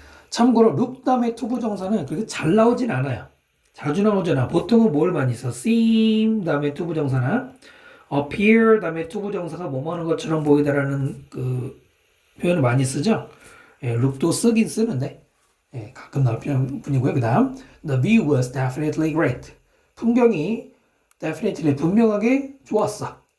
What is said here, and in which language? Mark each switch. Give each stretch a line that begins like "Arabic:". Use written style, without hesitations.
Korean: 참고로 look 다음에 투부정사는 그렇게 잘 나오진 않아요. 자주 나오잖아. 보통은 뭘 많이 써? seem 다음에 투부정사나 appear 다음에 투부정사가 뭐뭐 하는 것처럼 보이다라는 그 표현을 많이 쓰죠. 예, look도 쓰긴 쓰는데 예, 가끔 나올 뿐이고요. 그 다음
English: the view was definitely great.
Korean: 풍경이 definitely 분명하게 좋았어.